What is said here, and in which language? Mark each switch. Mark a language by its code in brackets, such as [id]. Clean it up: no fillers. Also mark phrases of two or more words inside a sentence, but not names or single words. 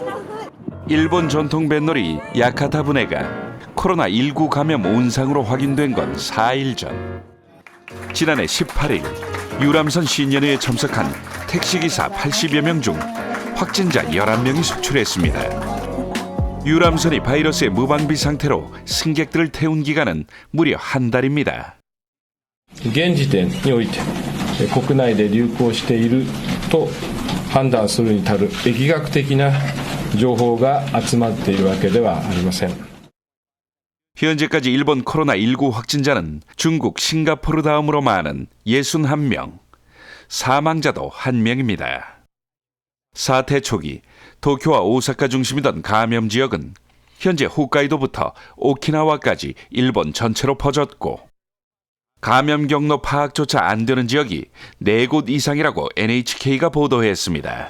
[ko] 일본 전통 뱃놀이 야카타 부네가 코로나19 감염 온상으로 확인된 건 4일 전. 지난해 18일 유람선 신년회에 참석한 택시기사 80여 명 중 확진자 11명이 속출했습니다. 유람선이 바이러스의 무방비 상태로 승객들을 태운 기간은 무려 한 달입니다. [ja] 現時点において国内で流行していると判断するに足る疫学的な情報が集まっているわけではありません。 [ko] 현재까지 일본 코로나19 확진자는 중국, 싱가포르 다음으로 많은 61명, 사망자도 1명입니다. 사태 초기 도쿄와 오사카 중심이던 감염 지역은 현재 홋카이도부터 오키나와까지 일본 전체로 퍼졌고 감염 경로 파악조차 안 되는 지역이 4곳 이상이라고 NHK가 보도했습니다.